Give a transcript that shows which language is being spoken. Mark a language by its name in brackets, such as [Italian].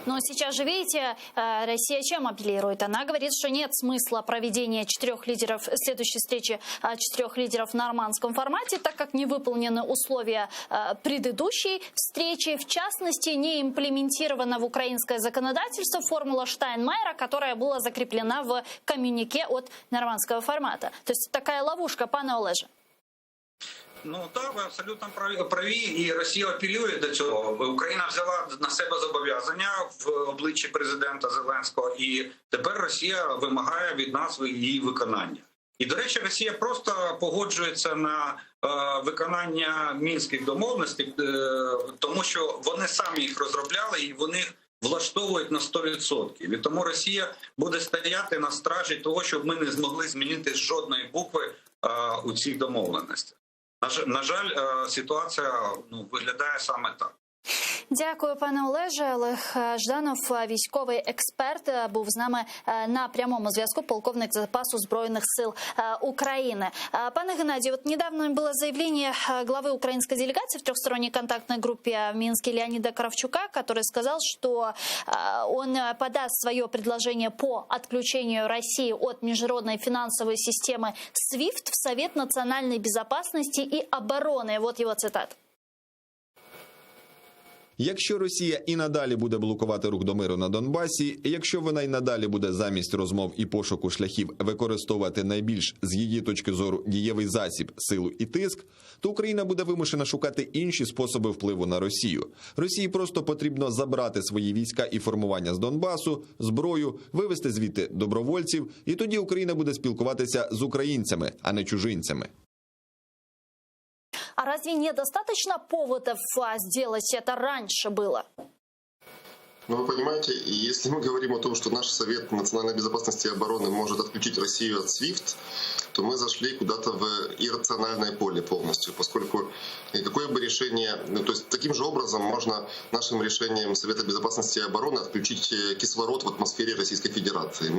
[Russian] Но сейчас же, видите, Россия чем апеллирует? Она говорит, что нет смысла проведения следующей встречи 4 лидеров в нормандском формате, так как не выполнены условия предыдущей встречи. В частности, не имплементирована в украинское законодательство формула Штайнмайера, которая была закреплена в коммюнике от нормандского формата. То есть такая ловушка, [Ukrainian] пане Олеже. Ну так, ви абсолютно праві, і Росія апелює до цього. Україна взяла на себе зобов'язання в обличчі президента Зеленського, і тепер Росія вимагає від нас її виконання. І, до речі, Росія просто погоджується на виконання мінських домовленостей, тому що вони самі їх розробляли і вони влаштовують на 100%. І тому Росія буде стояти на стражі того, щоб ми не змогли змінити жодної букви у цих домовленостях. На жаль, ситуація виглядає саме так. Дякую, пане Олеже. Олег Жданов, військовий експерт, був з нами на прямому зв'язку, полковник запасу [Russian] Збройных сил Украины. Пане Геннадий, вот недавно было заявление главы украинской делегации в трехсторонней контактной группе в Минске Леонида Кравчука, который сказал, что он подаст свое предложение по отключению России от международной финансовой системы SWIFT в Совет национальной безопасности и обороны. Вот его цитата. [Ukrainian] Якщо Росія і надалі буде блокувати рух до миру на Донбасі, якщо вона і надалі буде замість розмов і пошуку шляхів використовувати найбільш, з її точки зору, дієвий засіб, силу і тиск, то Україна буде вимушена шукати інші способи впливу на Росію. Росії просто потрібно забрати свої війська і формування з Донбасу, зброю, вивести звідти добровольців, і тоді Україна буде спілкуватися з українцями, а не чужинцями. [Russian] А разве недостаточно поводов сделать это раньше было? Ну, вы понимаете, если мы говорим о том, что наш Совет национальной безопасности и обороны может отключить Россию от SWIFT, то мы зашли куда-то в иррациональное поле полностью, поскольку какое бы решение, то есть таким же образом можно нашим решением Совета безопасности и обороны отключить кислород в атмосфере Российской Федерации.